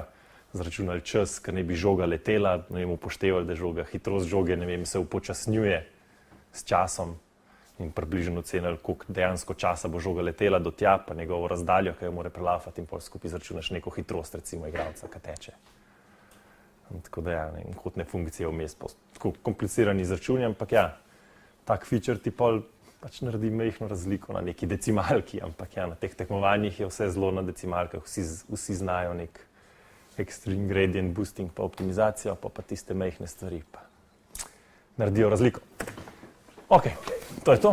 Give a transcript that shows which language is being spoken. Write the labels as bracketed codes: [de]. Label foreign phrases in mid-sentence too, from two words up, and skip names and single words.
[sl] Izračunali čas, ker ne bi žoga letela, ne vem, upoštevali, da žoga, hitrost žoge, ne vem, se upočasnjuje s časom in približno ocenili, koliko dejansko časa bo žoga letela do tja, pa njegovo razdaljo, ki jo mora prelafati, in pol skupaj izračunaš neko hitrost, recimo igralca, ki teče. Tako da ja, kotne funkcije vmes, tako komplicirani izračuni, ampak ja, tak feature ti pol pač naredi majhno razliko na neki decimalki, ampak ja, na teh tekmovanjih je vse zelo na decimalkah, vsi znajo nek [en] extreme gradient boosting [sl] pa optimizacijo, pa tiste majhne stvari pa naredijo razliko. Ok, to je to.